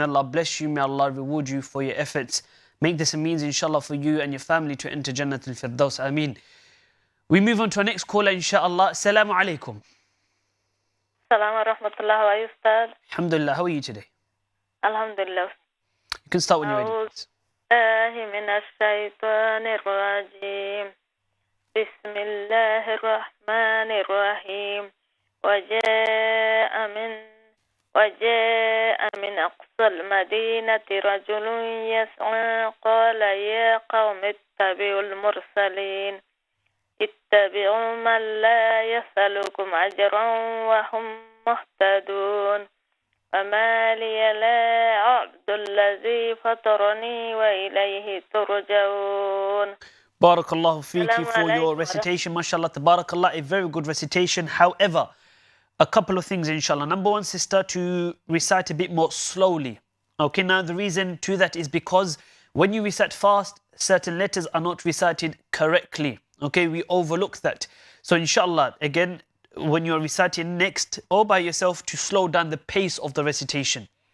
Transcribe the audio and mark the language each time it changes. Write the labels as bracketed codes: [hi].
[en] May Allah bless you. May Allah reward you for your efforts. Make this a means, inshallah, for you and your family to enter Jannatul Firdaus. Ameen. We move on to our next caller, inshallah. Assalamu alaikum. Assalamu rahmatullah wa Ustad. Alhamdulillah, how are you today? Alhamdulillah. You can start when you're ready, please. [ar] من الشيطان الرجيم بسم الله الرحمن الرحيم وجاء من أقصى المدينة رجل يسعى قال يا قوم اتبعوا المرسلين اتبعوا من لا يسألكم أجرا وهم مهتدون وما لي لا أعبد الذي فطرني وإليه ترجعون. [en] Barakallahu fiki for your recitation, mashallah, tabarakallah, a very good recitation. However, a couple of things, inshallah. Number one, sister, to recite a bit more slowly. Okay, now the reason to that is because when you recite fast, certain letters are not recited correctly. Okay, we overlook that. So inshallah, again, when you're reciting next or by yourself, to slow down the pace of the recitation.